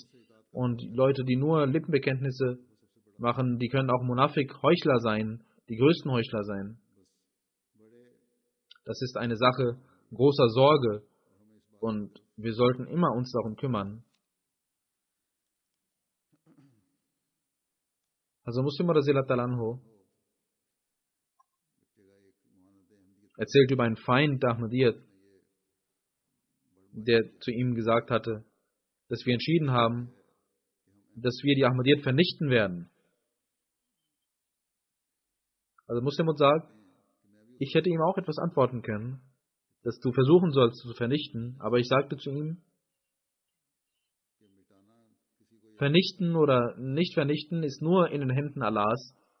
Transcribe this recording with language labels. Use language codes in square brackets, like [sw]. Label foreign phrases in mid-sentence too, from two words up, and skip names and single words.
[de] Und Leute, die nur Lippenbekenntnisse machen, die können auch Munafik, Heuchler sein, die größten Heuchler sein. Das ist eine Sache großer Sorge und wir sollten immer uns darum kümmern. Also Muslim [ar] رضي الله عنه [de] erzählt über einen Feind der Ahmadiyyat, der zu ihm gesagt hatte, dass wir entschieden haben, dass wir die Ahmadiyyat vernichten werden. Also Muslim sagt, ich hätte ihm auch etwas antworten können, dass du versuchen sollst zu vernichten, aber ich sagte zu ihm, vernichten oder nicht vernichten ist nur in den Händen Allahs.